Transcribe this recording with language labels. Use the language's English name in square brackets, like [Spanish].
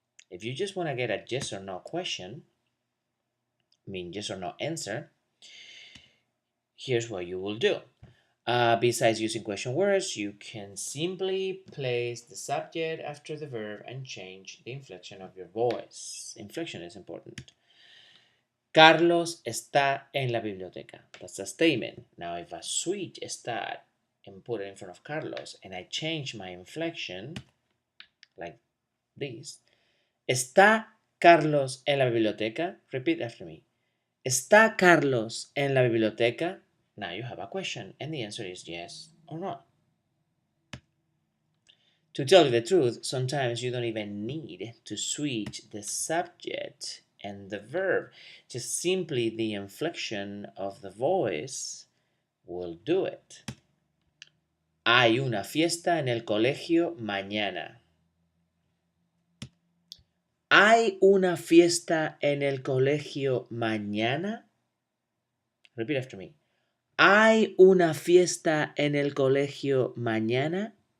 [English] If you just want to get a yes or no question, mean yes or no answer, here's what you will do. Besides using question words, you can simply place the subject after the verb and change the inflection of your voice. Inflection is important. [Spanish] Carlos está en la biblioteca. [English] That's a statement. Now, if I switch está and put it in front of Carlos and I change my inflection like this, [Spanish] ¿está Carlos en la biblioteca? [English] Repeat after me. [Spanish] ¿Está Carlos en la biblioteca? [English] Now you have a question, and the answer is yes or no. To tell you the truth, sometimes you don't even need to switch the subject and the verb. Just simply the inflection of the voice will do it. [Spanish] Hay una fiesta en el colegio mañana. ¿Hay una fiesta en el colegio mañana? [English] Repeat after me. [Spanish] ¿Hay una fiesta en el colegio mañana?